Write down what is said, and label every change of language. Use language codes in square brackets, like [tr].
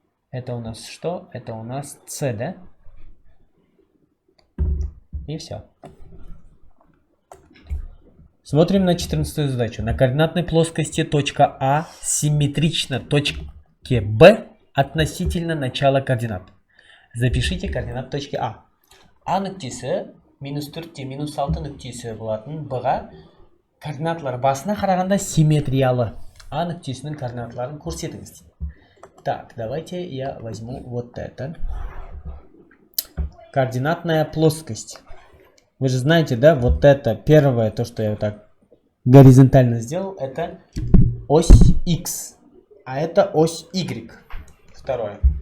[ru] Это у нас что? Это у нас С, да? И все. Смотрим на 14-ю задачу. На координатной плоскости точка А симметрична точке Б относительно начала координат. Запишите координат точки А. [kk] А нүктесі минус 4 минус 6 нүктесі болатын Б-ға координатлар басына қарағанда симметриялы. А нүктесінің координаталарын көрсетіңіз. [ru] Так, давайте я возьму вот это. Координатная плоскость. Вы же знаете, да, вот это первое, то, что я вот так горизонтально сделал, это ось X, а это ось Y. Второе.